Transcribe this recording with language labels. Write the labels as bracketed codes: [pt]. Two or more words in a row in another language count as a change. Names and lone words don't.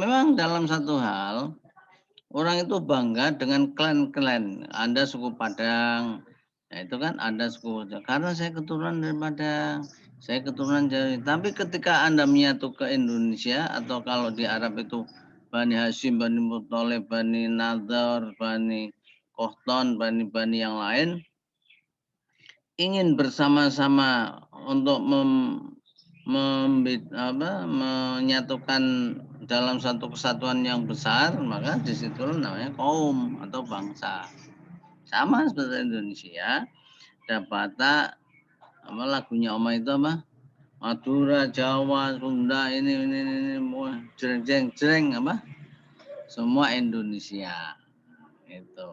[id] Memang dalam satu hal orang itu bangga dengan klan-klan. Ada suku Padang, nah itu kan ada suku, karena saya keturunan dari Padang, saya keturunan dari. Tapi ketika Anda menyatu ke Indonesia, atau kalau di Arab itu Bani Hashim, Bani Muttalib, Bani Nadar, Bani Kohton, Bani yang lain, ingin bersama-sama untuk menyatukan dalam satu kesatuan yang besar, maka disitu namanya kaum atau bangsa. Sama seperti Indonesia, dapat lagunya Oma itu Madura, Jawa, Sunda, ini jreng semua Indonesia itu.